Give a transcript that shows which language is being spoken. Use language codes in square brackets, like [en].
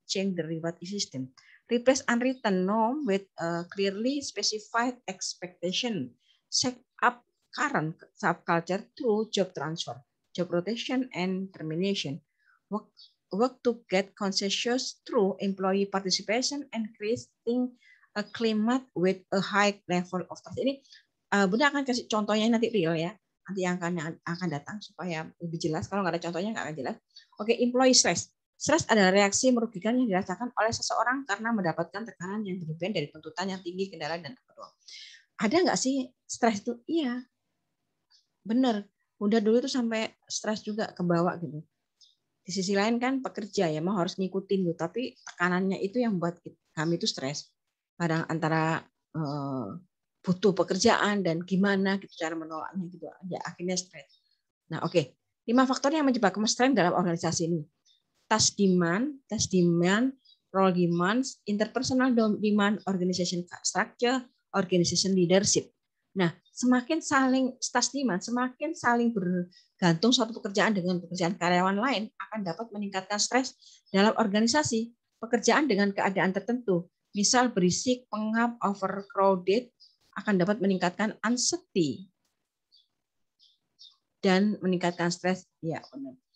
[en] change the reward system. Replace unwritten norm with a clearly specified expectation. Set up current subculture through job transfer, job rotation, and termination. Work to get consensus through employee participation and creating a climate with a high level of trust. [id] Ini Bunda akan kasih contohnya nanti real ya. Nanti yang akan datang supaya lebih jelas. Kalau nggak ada contohnya nggak akan jelas. Oke, employee stress. Stres adalah reaksi merugikan yang dirasakan oleh seseorang karena mendapatkan tekanan yang berlebihan dari tuntutan yang tinggi, kendala, dan kedua. Ada nggak sih stres itu? Iya, benar. Udah dulu tuh sampai stres juga ke bawah gitu. Di sisi lain kan pekerja ya mau harus ngikutin gitu, tapi tekanannya itu yang buat kami itu stres. Kadang antara butuh pekerjaan dan gimana gitu cara menolaknya gitu, ya akhirnya stres. Nah, oke. 5 faktor yang menyebabkan stres dalam organisasi ini. [en] Task demand, role demands, interpersonal demand, organization structure, organization leadership. [id] Nah, semakin saling task demand, semakin saling bergantung suatu pekerjaan dengan pekerjaan karyawan lain akan dapat meningkatkan stres dalam organisasi. Pekerjaan dengan keadaan tertentu, misal berisik, pengap, overcrowded, akan dapat meningkatkan anxiety dan meningkatkan stres. Ya, benar.